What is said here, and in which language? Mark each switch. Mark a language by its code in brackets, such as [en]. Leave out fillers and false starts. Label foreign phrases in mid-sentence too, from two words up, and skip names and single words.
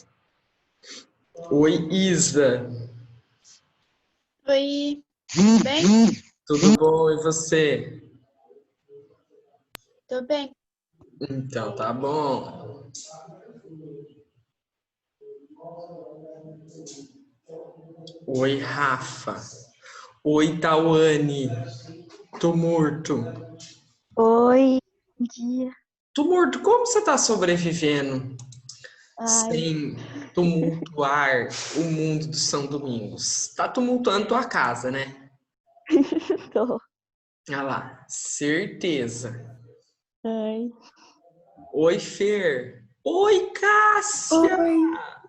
[pt] Oi, Isa. Oi, tudo bem? Tudo bom? E você? Tô bem. Então, tá bom. Oi, Rafa. Oi, Tawane. Tô morto. Oi, bom dia. Tô morto. Como você tá sobrevivendo Ai, sem tumultuar o mundo do São Domingos? Tá tumultuando tua casa, né? tô. Olha lá, certeza. Ai. Oi, Fer. Oi, Cássia. Oi.